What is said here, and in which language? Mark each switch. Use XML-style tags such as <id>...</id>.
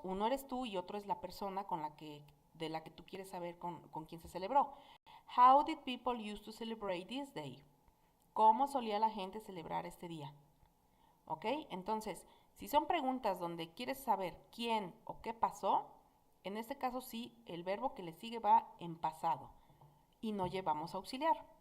<es>Uno eres tú y otro es la persona de la que tú quieres saber con quién se celebró.</es> <en>How did people used to celebrate this day?</en> <es>¿Cómo solía la gente celebrar este día? ¿Ok? Entonces, si son preguntas donde quieres saber quién o qué pasó, en este caso sí, el verbo que le sigue va en pasado y no llevamos auxiliar.</es>